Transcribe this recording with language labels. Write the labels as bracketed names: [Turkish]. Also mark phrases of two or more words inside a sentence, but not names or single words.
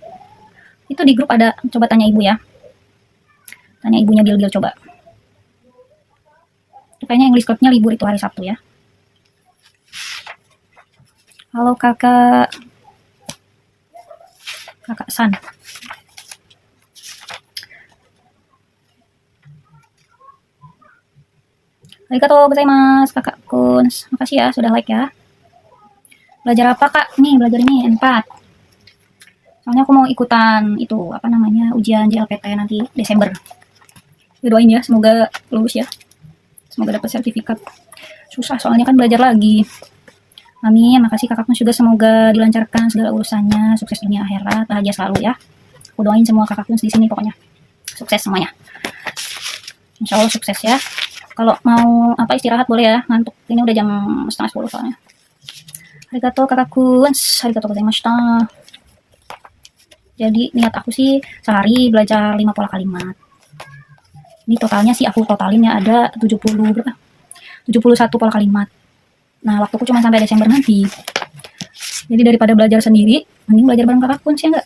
[Indonesian] Itu di grup ada, coba tanya ibu ya. Tanya ibunya Bil coba. Kayaknya English Club-nya libur itu hari Sabtu ya. Halo kakak. Kakak San. [Japanese] Arigatou gozaimasu [Indonesian] kakak Kun. Makasih ya sudah like ya. Belajar apa kak? Nih belajar ini N4. Soalnya aku mau ikutan itu apa namanya ujian JLPT nanti Desember. Doain ya semoga lulus ya. Semoga dapat sertifikat. Susah soalnya kan belajar lagi. Amin. Makasih kakak Kun juga semoga dilancarkan segala urusannya, sukses dunia akhirat, bahagia selalu ya. Aku doain semua kakak Kun di sini pokoknya. Sukses semuanya. [Arabic] Insya Allah [Indonesian] sukses ya. Kalau mau apa istirahat boleh ya, ngantuk. Ini udah jam 9:30 soalnya. [Japanese] Arigatou kakak Kun. Arigatou gozaimashita. [Indonesian] Jadi niat aku sih sehari belajar 5 pola kalimat. Ini totalnya sih aku totalin ya ada 71 pola kalimat. Nah, waktuku cuma sampai Desember nanti. Jadi daripada belajar sendiri, mending belajar bareng kakak Kun sih enggak?